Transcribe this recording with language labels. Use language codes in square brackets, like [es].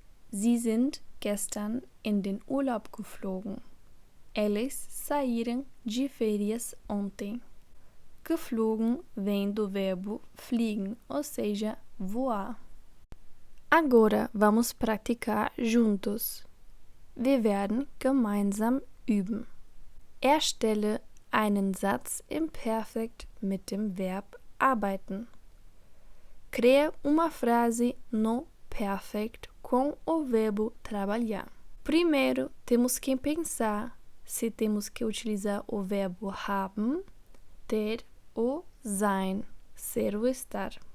[de] Sie sind gestern in den Urlaub geflogen. [pt] Eles saíram de férias ontem. Geflogen vem do verbo fliegen, ou seja, voar. Agora vamos praticar juntos. [de] Wir werden gemeinsam üben. Erstelle einen Satz im Perfekt mit dem Verb arbeiten. [pt] Crie uma frase no perfect com o verbo trabalhar. Primeiro, temos que pensar se temos que utilizar o verbo haben, ter ou sein. ser ou estar.